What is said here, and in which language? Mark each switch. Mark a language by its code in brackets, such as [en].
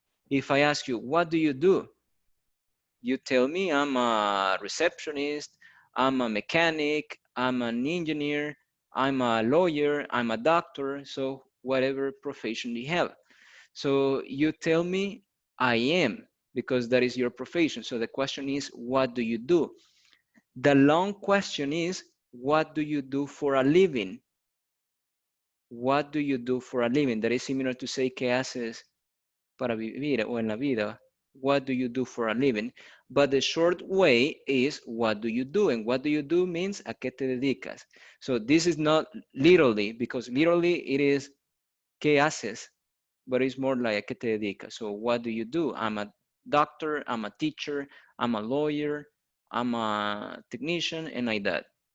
[en] If I ask you, what do you do? You tell me I'm a receptionist, I'm a mechanic, I'm an engineer, I'm a lawyer, I'm a doctor, so whatever profession you have. So you tell me I am, because that is your profession. So the question is, what do you do? The long question is, what do you do for a living? What do you do for a living? That is similar to say, [es] ¿qué haces para vivir o en la vida? [en] What do you do for a living? But the short way is, what do you do? And what do you do means, [es] ¿a qué te dedicas? [en] So this is not literally, because literally it is, [es] ¿qué haces? [en] But it's more like, [es] ¿a qué te dedicas? [en] So what do you do? I'm a doctor, I'm a teacher, I'm a lawyer, I'm a technician, and like that.